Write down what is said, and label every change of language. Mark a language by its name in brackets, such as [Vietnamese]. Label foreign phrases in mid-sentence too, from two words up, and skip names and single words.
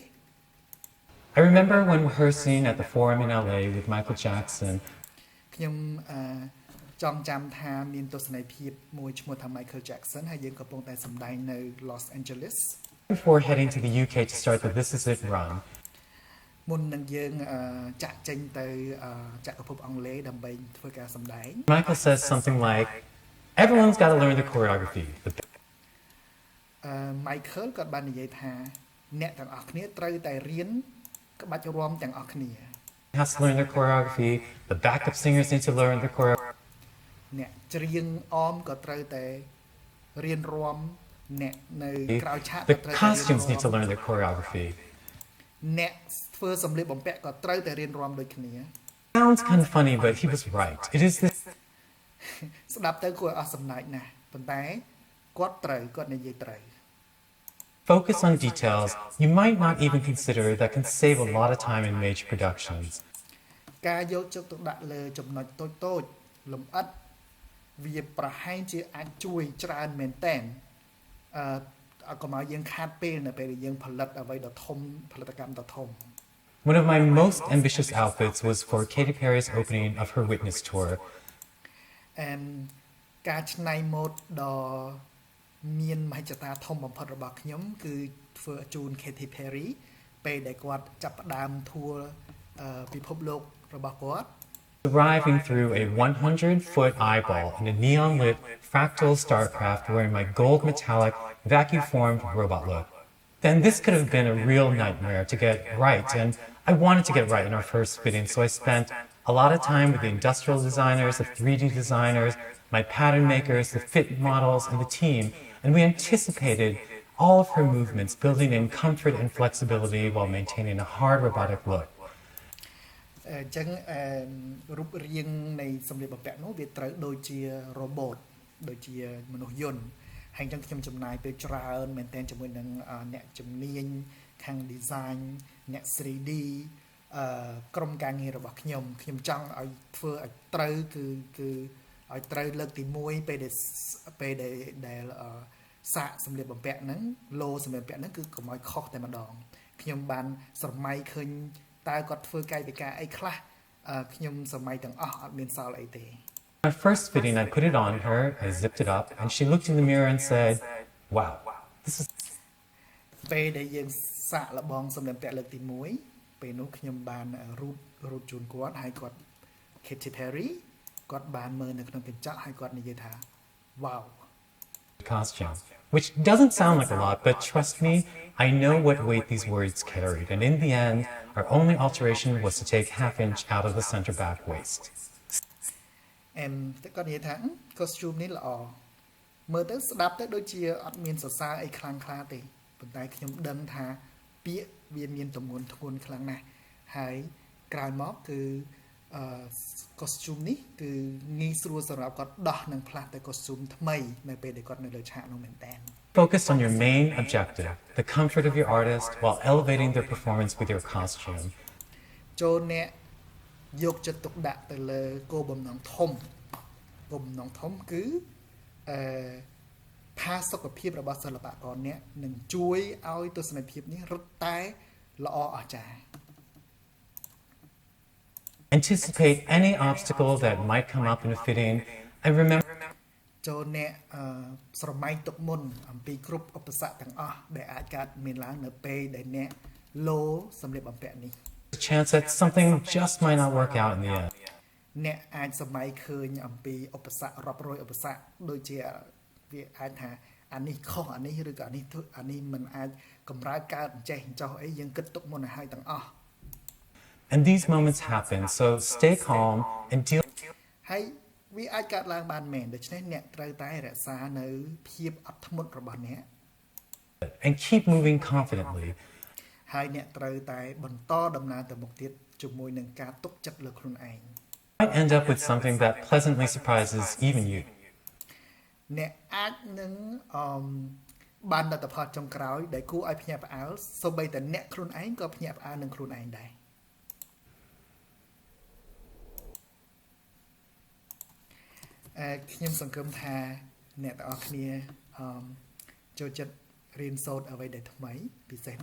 [English] I remember when rehearsing at the Forum in LA with Michael Jackson. [Khmer] ខ្ញុំចង់ចាំថាមានទស្សនីយភាពមួយឈ្មោះថា Michael Jackson ហើយយើងកំពុងតែសម្ដែងនៅ Los Angeles [English] Before heading to the UK to start the This Is It run, [Khmer] មុននឹងយើងចាក់ចេញទៅចក្រភពអង់គ្លេសដើម្បីធ្វើការសម្ដែង [English] Michael says something like, everyone's got to learn the choreography. [Khmer] Michael គាត់បាននិយាយថាអ្នកទាំងអស់គ្នាត្រូវតែរៀនក្បាច់រាំទាំងអស់គ្នា [English] Has to learn the choreography. The backup singers need to learn the choreography. [Khmer] អ្នកច្រៀងអមក៏ត្រូវតែរៀនរាំអ្នកនៅក្រៅឆាកក៏ [English] The [Khmer] ត្រូវតែរៀន [English] costumes need to [Khmer] រាំ [English] learn the choreography. [Khmer] អ្នកធ្វើសម្លៀកបំពាក់ក៏ត្រូវតែរៀនរាំដូចគ្នា [English] Sounds kind of funny, but he was right. It is this [Khmer] ស្ដាប់ទៅគួរអស់សំណើចណាស់ប៉ុន្តែគាត់និយាយត្រូវ [English] focus on details you might not even consider that can save a lot of time in major productions. [Khmer] ការយកចិត្តទុកដាក់លើចំណុចតូចៗលម្អិតវាប្រហែលជាអាចជួយច្រើនមែនតែនកុំឲ្យយើងខាតពេលនៅពេលដែលយើងផលិតអ្វីដ៏ធំផលិតកម្មដ៏ធំ [English] One of my most ambitious outfits was for Katy Perry's opening of her Witness tour. [Khmer] and ការច្នៃម៉ូដដ៏មានមហិច្ឆតាធំបំផុតរបស់ខ្ញុំគឺធ្វើជូន Katy Perry ពេលដែលគាត់ចាប់ផ្ដើមធួរពិភពលោករបស់គាត់ [English] Arriving through a 100-foot eyeball in a neon-lit fractal starcraft wearing my gold metallic vacuum-formed robot look. Then this could have been a real nightmare to get right, and I wanted to get right in our first fitting, so I spent a lot of time with the industrial designers, the 3D designers, my pattern makers, the fit models, and the team, and we anticipated all of her movements, building in comfort and flexibility while maintaining a hard robotic look. [Khmer] អញ្ចឹងរូបរាងនៃសម្លៀកបំពាក់នោះវាត្រូវដូចជា robot ដូចជាមនុស្សយន្តហើយអញ្ចឹង ខ្ញុំចំណាយពេលច្រើនមែនទែនជាមួយនឹងអ្នកជំនាញខាង design អ្នក 3D ក្រុមការងាររបស់ខ្ញុំចង់ឲ្យធ្វើឲ្យត្រូវគឺឲ្យត្រូវលើកទី1ពេលដែលសាកសម្លៀកបំពាក់ហ្នឹងលោសម្លៀកបំពាក់ហ្នឹងគឺកុំឲ្យខុសតែម្ដងខ្ញុំបានស្រមៃឃើញតើគាត់ធ្វើកាយវិការអីខ្លះខ្ញុំសម័យទាំងអស់អត់មានសល់អីទេ [English] My first fitting, I put it on her, I zipped it up, and she looked in the mirror and said, "Wow, this is..." [Khmer] ពេលដែលយើងសាកល្បងសម្លៀកបំពាក់លើកទី1ពេលនោះខ្ញុំបានរូបជូនគាត់ហើយគាត់ Katy Perry គាត់បានមើលនៅក្នុងកញ្ចក់ហើយគាត់និយាយថា wow [English] costume, which doesn't sound like a lot, but trust me, I know what weight these words carried, and in the end, our only alteration was to take half-inch out of the center back waist. [Khmer] តែគាត់និយាយថា costume នេះល្អមើលទៅស្ដាប់ទៅដូចជាអត់មានសរសើរអីខ្លាំងខ្លាទេប៉ុន្តែខ្ញុំដឹងថាពាក្យវាមានទម្ងន់ធ្ងន់ខ្លាំងណាស់ហើយក្រោយមកគឺcostume នេះគឺងាយស្រួលសម្រាប់គាត់ដោះនិងផ្លាស់ទៅ costume ថ្មីនៅពេលដែលគាត់នៅលើឆាកនោះមែនតើ [English] Focus on your main objective, the comfort of your artist, while elevating their performance with your costume. [Khmer] ចូលអ្នកយកចិត្តទុកដាក់ទៅលើគោលបំណងធំគឺផាសុកភាពរបស់សិល្បករអ្នកនឹងជួយឲ្យទស្សនវិជ្ជានេះរឹតតែល្អអស្ចារ្យ [English] Anticipate any obstacle that might come up in a fitting. I remember [Khmer] ចូលអ្នកស្រមៃទុកមុនអំពីគ្រប់ឧបសគ្គទាំងអស់ដែលអាចកើតមានឡើងនៅពេលដែលអ្នកលោសម្លៀកបំពាក់នេះ [English] the chance that something just might not work out in the end. [Khmer] អ្នកអាចសម័យឃើញអំពីឧបសគ្គរាប់រយឧបសគ្គដូចជាវាអាចថាអានេះខុសអានេះឬក៏អានេះមិនអាចកម្រើកកើតអញ្ចេះអញ្ចោះអីយើងគិតទុកមុនឲ្យហើយទាំងអស់ [English] And these moments happen, so stay calm and deal [Khmer] ហើយវាអាចកើតឡើងបានមែនដូច្នេះអ្នកត្រូវតែរក្សានៅភាពអត់ធ្មត់របស់អ្នក [English] and keep moving confidently. [Khmer] ហើយអ្នកត្រូវតែបន្តដំណើរទៅមុខទៀតជាមួយនឹងការទុកចិត្តលើខ្លួនឯង [English] Might end up with something that pleasantly surprises even you. [Khmer] អ្នកអាចនឹងបានលទ្ធផលចុងក្រោយដែលគួរឲ្យភ្ញាក់ផ្អើលសូម្បីតែអ្នកខ្លួនឯងក៏ភ្ញាក់ផ្អើលនឹងខ្លួនឯងដែរខ្ញុំសង្ឃឹមថាអ្នកទាំងអស់គ្នាចូលចិត្តរៀនសូត្រអ្វីដែលថ្មីពិសេស